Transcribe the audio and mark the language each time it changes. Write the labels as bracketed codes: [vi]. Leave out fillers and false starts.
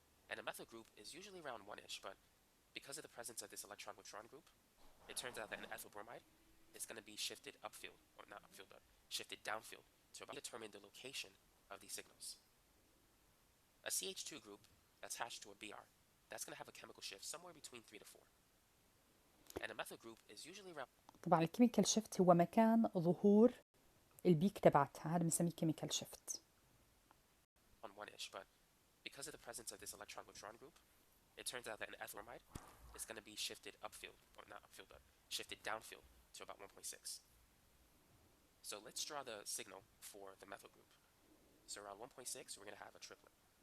[en] And a methyl group is usually around 1-ish, but because of the presence of this electron withdrawing group, it turns out that an ethyl bromide is going to be shifted upfield, or not upfield, but shifted downfield to determine the location of these signals. A CH2 group attached to a Br, that's going to have a chemical shift somewhere between 3 to 4. And a methyl group is usually around. [ar] طبعا الكيميكال شيفت هو مكان ظهور البيك تبعتها، هذا بنسميه كيميكال شيفت. [en] On 1-ish, but because of the presence of this electron withdrawing group, it turns out that an ethyl bromide is going to be shifted upfield, or not upfield, but shifted downfield to about 1.6. So let's draw the signal for the methyl group. So around 1.6, we're going to have a triplet.